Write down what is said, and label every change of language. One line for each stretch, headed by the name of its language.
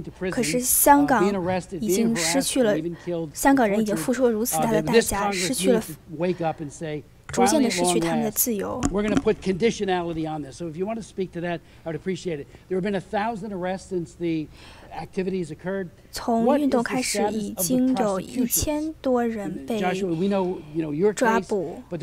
Chinese: 可是香港已经失去了，香港人已经付出了如此大的代价，失去了。逐渐的失去他们的自由。
English: We're going to put conditionality on this. So if you want to speak to that, I would appreciate it. There have been 1,000 arrests since the activities occurred.
Chinese: 从运动开始，已经有1000多人被抓捕。